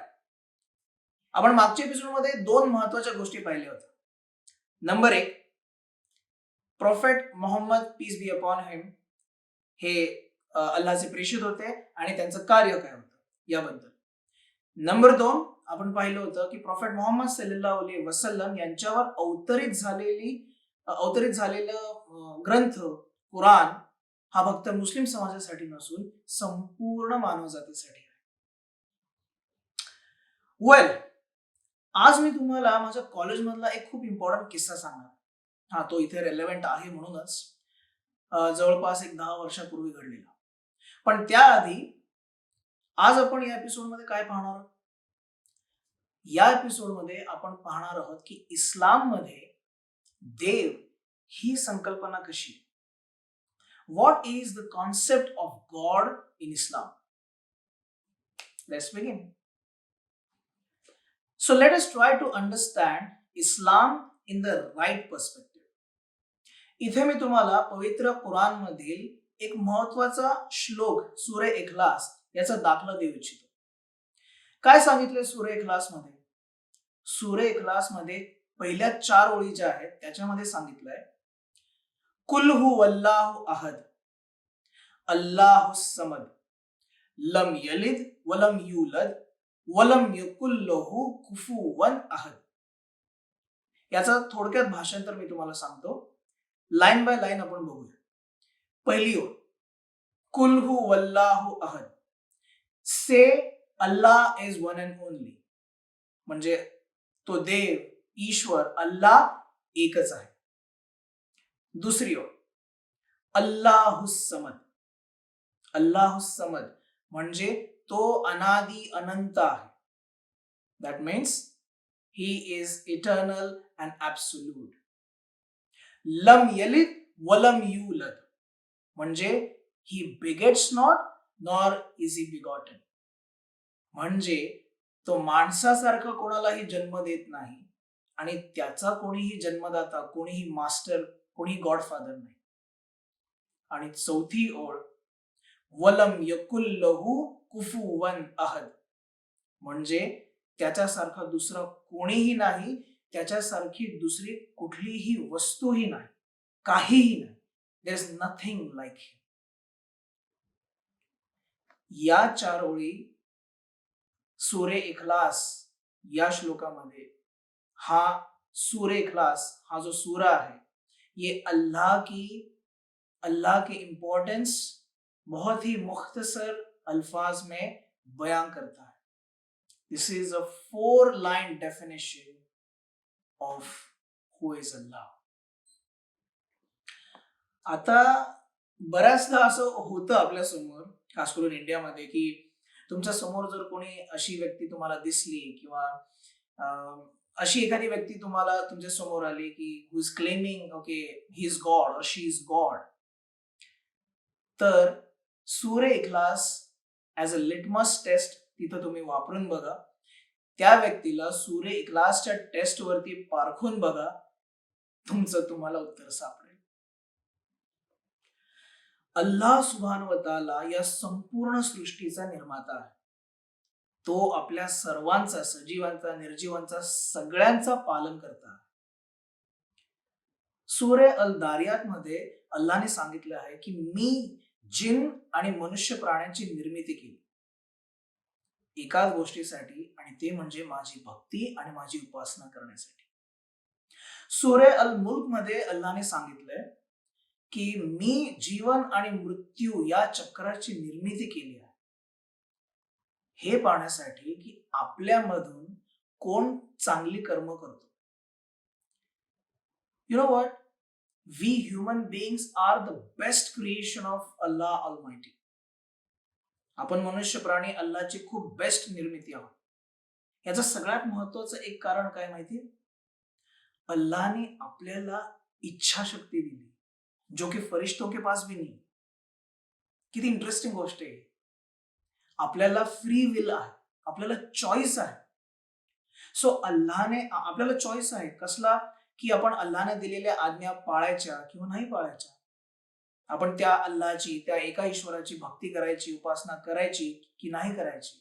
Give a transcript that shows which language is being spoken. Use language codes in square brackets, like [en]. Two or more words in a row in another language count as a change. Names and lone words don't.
[mr] आपण मागच्या एपिसोडमध्ये दोन महत्वाच्या गोष्टी पाहिल्या होत्या. नंबर एक, प्रॉफेट मोहम्मद [en] peace be upon him [mr] हे अल्लाचे प्रेषित होते आणि त्यांचं कार्य काय होतं याबद्दल. नंबर दोन, आपण पाहिलं होतं की प्रॉफेट मोहम्मद [ar] صلى الله عليه وسلم [mr] यांच्यावर अवतरित झालेलं ग्रंथ कुराण हा फक्त मुस्लिम समाजासाठी नसून संपूर्ण मानवजातीसाठी आहे. वेल, आज मी तुम्हाला माझ्या कॉलेजमधला एक खूप इम्पॉर्टंट किस्सा सांगणार. हा, तो इथे रेलेव्हंट आहे म्हणूनच जवळपास एक 10 वर्षापूर्वी घडलेला. पण त्याआधी आज आपण या एपिसोडमध्ये काय पाहणार आहोत? या एपिसोडमध्ये आपण पाहणार आहोत की इस्लाममध्ये देव ही संकल्पना कशी आहे. [en] what is the concept of God in Islam. let's begin. So let us try to understand Islam in the right perspective. [mr] इथे मी तुम्हाला पवित्र कुराण मधील एक महत्वाचा श्लोक सूरे इखलास याचा दाखला देऊ इच्छितो. काय सांगितले सूरे इखलास मध्ये? सूरे इखलास मध्ये पहिल्या 4 ओळी ज्या आहेत त्याच्यामध्ये सांगितलंय, [ar] قل هو الله أحد، الله الصمد، لم يلد ولم يولد ولم يكن له كفوا أحد. [mr] याचं थोडक्यात भाषांतर मी तुम्हाला सांगतो. [en] line by line [mr] आपण बघूया. पहिली ओळ, [ar] قل هو الله أحد. [en] say Allah is one and only, [mr] म्हणजे तो देव, ईश्वर, अल्लाह एकच आहे. दुसरी ओळ, [ar] الله الصمد. الله الصمد [mr] म्हणजे तो अनादि अनंत आहे. [en] that means he is eternal and absolute. [ar] لم يلد ولم يولد [mr] म्हणजे [en] he begets not nor is he begotten, [mr] म्हणजे तो माणसासारखा कोणालाही जन्म देत नाही आणि त्याचा कोणीही जन्मदाता, कोणीही मास्टर, कोणीही गॉडफादर नाही. आणि चौथी ओळ, [ar] ولم يكن له كفوا أحد [mr] म्हणजे त्याच्यासारखा दुसरा कोणीही नाही, त्याच्यासारखी दुसरी कुठलीही वस्तूही नाही, काहीही नाही. [en] there is nothing like him. [mr] या 4 ओळी सूरे इखलास या श्लोकामध्ये, हा सूरे इखलास हा [hi] जो सूरा है ये अल्लाह की इंपॉर्टेंस बहुत ही मुख्तसर अल्फाज में बयान करता है. दिस इज अ 4-line definition of who is Allah. [mr] आता बऱ्याचदा असं होतं आपल्या समोर, खास करून इंडियामध्ये, की तुमच्या समोर जर कोणी अशी व्यक्ती तुम्हाला दिसली किंवा अशी एखादी व्यक्ती तुम्हाला तुमच्या समोर आली की [en] who is claiming okay he is God [mr] और [en] she is God, [mr] तर सूरे इखलास [en] as a litmus test [mr] तिथं तुम्ही वापरून बघा. त्या व्यक्तीला सूरे इखलासच्या टेस्ट वरती पारखून बघा, तुमचं तुम्हाला उत्तर सापडेल. अल्लाह [ar] سبحانه وتعالى [mr] या संपूर्ण सृष्टीचा निर्माता आहे. तो आपल्या सर्वांचा, सजीवांचा, निर्जीवांचा, सगळ्यांचा पालन करता. सूरे अल दारियात मध्ये अल्लाहने सांगितलं आहे की मी जिन आणि मनुष्य प्राण्यांची निर्मिती केली एकाच गोष्टीसाठी, आणि ते म्हणजे माझी भक्ती आणि माझी उपासना करण्यासाठी. सूरे अल मुल्क मध्ये अल्लाहने सांगितलंय की मी जीवन आणि मृत्यू या चक्राची निर्मिती केली आहे, हे पाहण्यासाठी की आपल्यामधून कोण चांगली कर्म करतो. [en] you know what, we human beings are the best creation of Allah Almighty. [mr] आपण मनुष्य प्राणी अल्लाची खूप बेस्ट निर्मिती आहोत. याचं सगळ्यात महत्वाचं एक कारण काय माहितीये? अल्लाहने आपल्याला इच्छाशक्ती दिली, [hi] जो की फरिश्तों के पास भी नहीं. [mr] किती इंटरेस्टिंग गोष्ट आहे. आपल्याला [en] free will [mr] आहे, आपल्याला चॉईस आहे. सो अल्लाहने आपल्याला चॉईस आहे कसला, की आपण अल्लाहने दिलेल्या आज्ञा पाळायच्या किंवा नाही पाळायच्या. आपण त्या अल्लाहची, त्या एका ईश्वराची भक्ती करायची, उपासना करायची की नाही करायची.